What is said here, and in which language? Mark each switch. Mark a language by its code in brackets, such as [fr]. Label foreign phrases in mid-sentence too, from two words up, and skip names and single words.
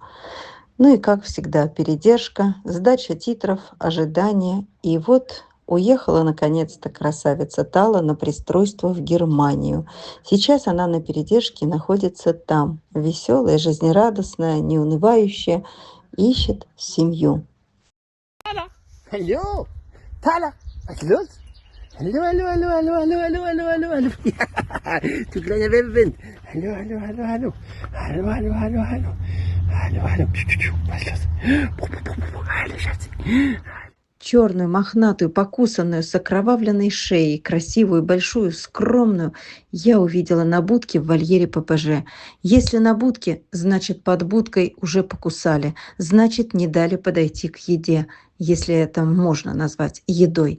[ru] Ну и, как всегда, передержка, сдача титров, ожидание. И вот уехала, наконец-то, красавица Тала на пристройство в Германию. Сейчас она на передержке находится там. Веселая, жизнерадостная, неунывающая, ищет семью. [de] Hallo, Tala, was ist los? Hallo, hallo, hallo, hallo, hallo, hallo, hallo, hallo, hallo. Ja, du kleiner Welpenwind. Hallo, hallo, hallo, hallo. Hallo, hallo, hallo, hallo. Hallo, hallo. Was ist los? Hallo, Schatzi. [ru] черную, мохнатую, покусанную, с окровавленной шеей, красивую, большую, скромную, я увидела на будке в вольере ППЖ. Если на будке, значит, под будкой уже покусали, значит, не дали подойти к еде, если это можно назвать едой.